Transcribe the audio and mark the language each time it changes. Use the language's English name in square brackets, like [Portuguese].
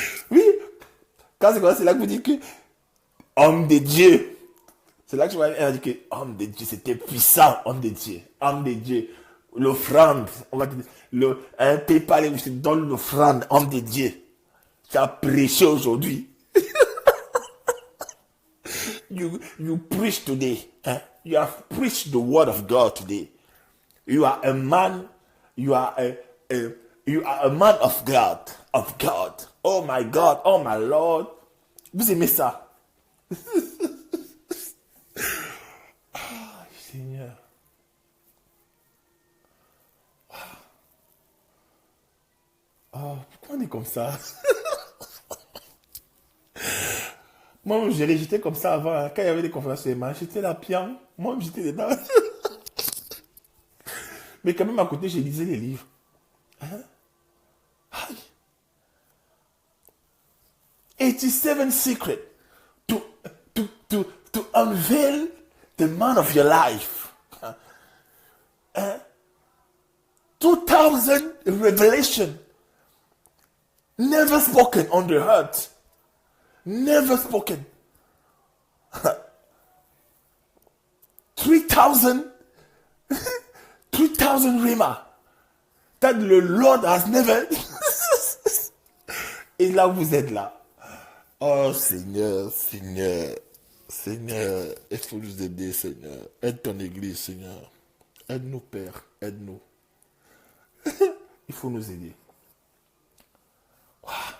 [French] Oui, quand c'est comme ça, c'est là que vous dites que homme de Dieu. C'est là que je vois, elle a dit que homme de Dieu, c'était puissant, homme de Dieu. Homme de Dieu. L'offrande, on va dire, un PayPal, où je te donne l'offrande, homme de Dieu. Tu as prêché aujourd'hui. [English] You preach today. Hein? You have preached the word of God today. You are a man. You are you are a man of God. Of God. Oh my God. Oh my Lord. [French] Vous aimez ça? Ah, Seigneur. Oh, pourquoi on est comme ça? Moi, j'étais comme ça avant. Hein. Quand il y avait des conférences sur les mains, j'étais là, pian. Moi, j'étais dedans. Mais quand même, à côté, je lisais les livres. Hein? [English] 87 secrets to, to unveil the man of your life. 2000 revelation never spoken on the earth. Never spoken. 3000 3000 rima that the Lord has never. [French] Et là, vous êtes là. Oh Seigneur, Seigneur, Seigneur, il faut nous aider, Seigneur. Aide ton église, Seigneur. Aide-nous, Père, aide-nous. Il faut nous aider. Wow.